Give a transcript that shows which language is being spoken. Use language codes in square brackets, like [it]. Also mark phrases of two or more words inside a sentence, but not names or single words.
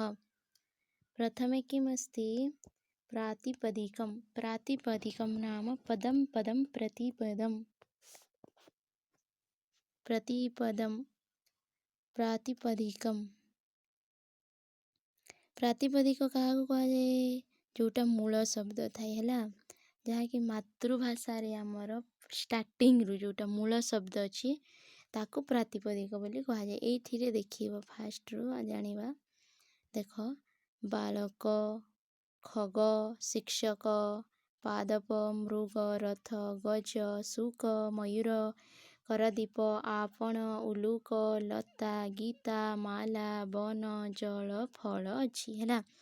[sa] प्रथमे किम् अस्ति? प्रातिपदिकं। प्रातिपदिकं नाम पदं पदं प्रतिपदं। प्रतिपदं प्रातिपदिकं। [or] प्रातिपदिक କାହାକୁ କୁହାଯାଏ? ଯେଉଁଟା ମୂଳ ଶବ୍ଦ ଥାଏ ହେଲା, ଯାହାକି ମାତୃଭାଷାରେ ଆମର ଷ୍ଟାର୍ଟିଂରୁ ଯେଉଁଟା ମୂଳ ଶବ୍ଦ ଅଛି ତାକୁ ପ୍ରାତିପଦିକ ବୋଲି କୁହାଯାଏ। ଏଇଥିରେ ଦେଖିବ, ଫାଷ୍ଟରୁ ଜାଣିବା। ଦେଖ, ବାଳକ, ଖଗ, ଶିକ୍ଷକ, ପାଦପ, ମୃଗ, ରଥ, ଗଜ, ଶୁକ, ମୟୂର, କରଦୀପ, ଆପଣ, ଉଲୁକ, ଲତା, ଗୀତା, ମାଲା, ବନ, ଜଳ, ଫଳ ଅଛି ହେଲା।